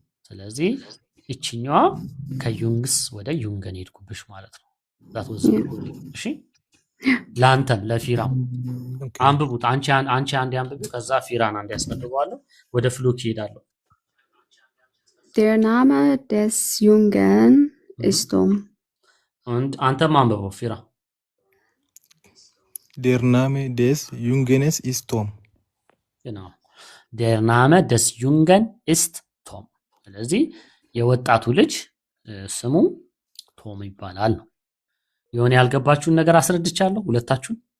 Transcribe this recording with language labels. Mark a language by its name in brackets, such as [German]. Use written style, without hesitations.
[Amharic] ስለዚህ እቺኛዋ ከዩንግስ ወደ ዩንገን ሄድኩብሽ ማለት ነው። ዛት ወዝ እሺ ላንተም ለፊራም አንብቡት። አንቺ አንዴ አንብቡ፣ ከዛ ፊራን አንዴ ያስፈልገዋለሁ። ወደ ፍሎክ ይሄዳለሁ። [German] der Name des Jungen ist Tom [Amharic] und አንተም አንብበው ፊራ። [German] der Name des Junges ist Tom genau der Name des Jungen ist Tom። [Amharic] ስለዚህ የወጣቱ ልጅ ስሙ ቶም ይባላል ነው። የሆነ ያልገባችሁን ነገር አስረድቻለሁ ሁለታችሁን?